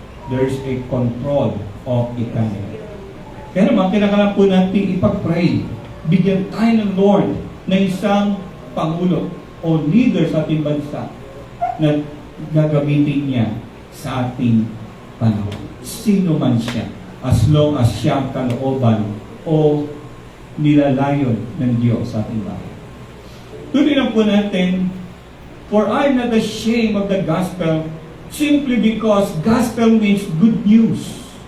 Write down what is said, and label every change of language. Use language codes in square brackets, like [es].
[en] There is a control of economy. [tl] Kaya naman, kinakailangan po natin ipag-pray. Bigyan tayo ng Lord na isang pangulo o leader sa ating bansa na gagamitin niya sa ating panahon. Sino man siya, [en] as long as [tl] siya kalooban o nilalayon ng Diyos sa ating bahay. Tuloy lang po natin, [en] for I am not ashamed of the gospel simply because gospel means good news.